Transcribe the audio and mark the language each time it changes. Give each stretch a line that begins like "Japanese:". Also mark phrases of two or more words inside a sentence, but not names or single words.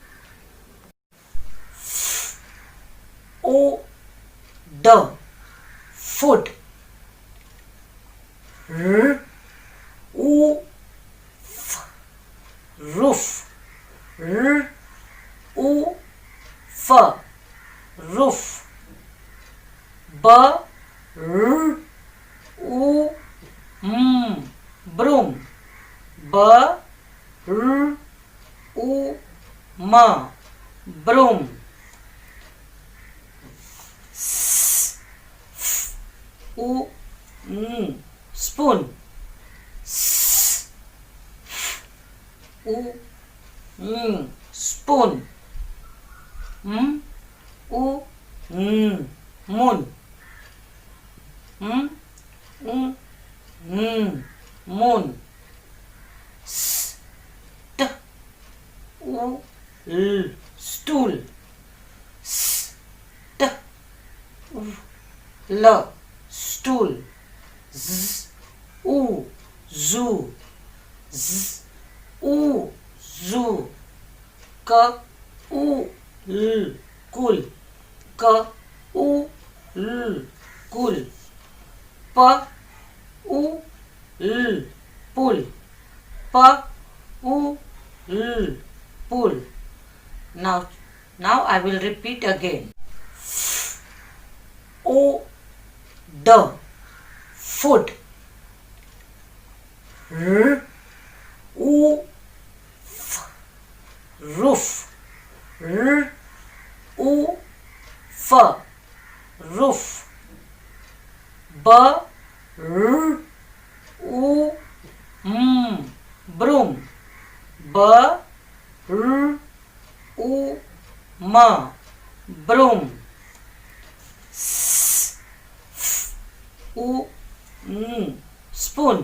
English: O, the, food. R, U, f, roof. R, U, f, roof. B, r, u, broom. B, r, u, m, broom. U spoon. S U spoon. U moon. Moon. St U stool. St L stool. Z U zoo. Z U zoo. K U cool. K U cool. P U pull. P U pull. Now I will repeat again. O the food. R U f roof. R U f roof. B R U broom. B R U m broom. S F U spoon.